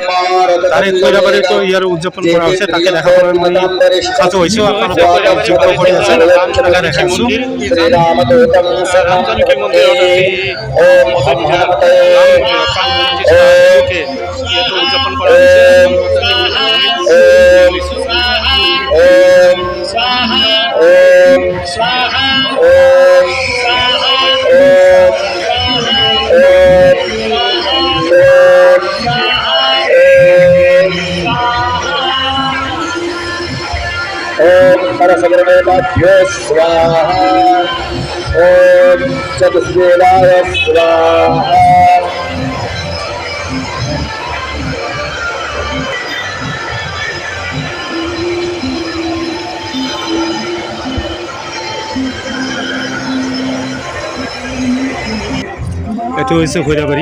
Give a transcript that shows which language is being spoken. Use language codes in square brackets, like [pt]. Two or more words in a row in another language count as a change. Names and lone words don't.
[as] তাৰে খৈৰাবাৰীতো ইয়াৰ উদযাপন কৰা হৈছে, তাকে দেখাবলৈ মই সাজু হৈছোঁ। আপোনালোকক যোগ্য কৰি আছে, তাকে দেখাইছোঁ। [sa] শ্ৰীৰামদূতং শৰণং প্ৰপদ্যে। ওম হম হনুমতে [as] উদযাপন কৰা হৈছে। [sa] ओम ओम ओम ओम परसब्रह्मभ्यो स्वाहा। ओम चतुष्वेदाय स्वाहा। [as] এইটো হৈছে খৈৰাবাৰী।